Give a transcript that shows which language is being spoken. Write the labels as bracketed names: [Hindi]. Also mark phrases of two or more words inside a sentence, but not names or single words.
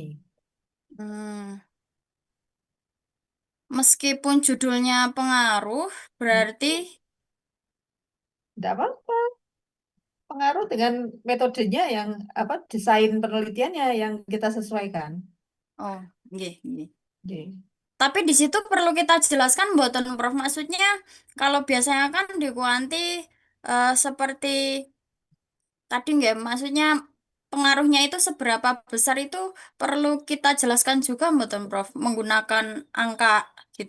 [Indonesian] Hmm. Meskipun judulnya pengaruh, berarti Tidak apa-apa, pengaruh dengan metodenya yang apa desain penelitiannya yang kita sesuaikan. [Javanese] oh, nggih, nggih. Ye. [Indonesian] Tapi di situ perlu kita jelaskan, mboten, Prof. Maksudnya kalau biasanya kan di kuanti seperti tadi nggih, maksudnya pengaruhnya itu seberapa besar itu perlu kita jelaskan juga, mboten, Prof. Menggunakan angka gitu.